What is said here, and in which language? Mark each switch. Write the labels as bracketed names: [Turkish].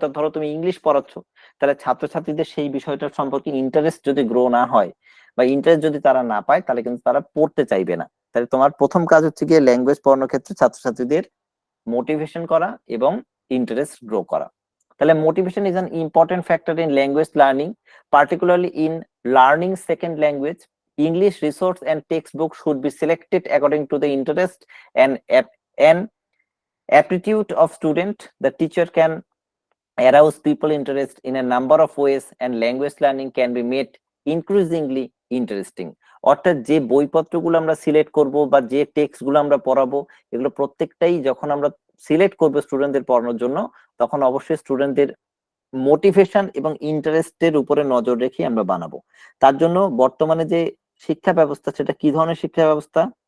[Bangla] অর্থাৎ ধরো তুমি ইংলিশ পড়াচ্ছ, তাহলে ছাত্রছাত্রীদের সেই বিষয়টা সম্পর্কে ইন্টারেস্ট যদি গ্রো না হয় বা ইন্টারেস্ট যদি তারা না পায়, তাহলে কিন্তু তারা পড়তে চাইবে না। তাহলে তোমার প্রথম কাজ হচ্ছে গিয়ে ল্যাঙ্গুয়েজ পড়ানোর ক্ষেত্রে ছাত্রছাত্রীদের মোটিভেশন করা এবং ইন্টারেস্ট গ্রো করা। [English] তাহলে motivation is an important factor in language learning, particularly in learning second language. English resource and textbook should be selected according to the interest and aptitude of student. The teacher can arouse people interest in a number of ways and language learning can be made increasingly interesting. [Bangla] অর্থাৎ যে বইপত্রগুলো আমরা select করব বা যে text গুলো আমরা পড়াবো, এগুলো প্রত্যেকটাই যখন আমরা সিলেক্ট করবো স্টুডেন্টদের পড়ানোর জন্য, তখন অবশ্যই স্টুডেন্টদের মোটিভেশন এবং ইন্টারেস্টের উপরে নজর রেখে আমরা বানাবো। তার জন্য বর্তমানে যে শিক্ষা ব্যবস্থা, সেটা কি ধরনের শিক্ষা ব্যবস্থা?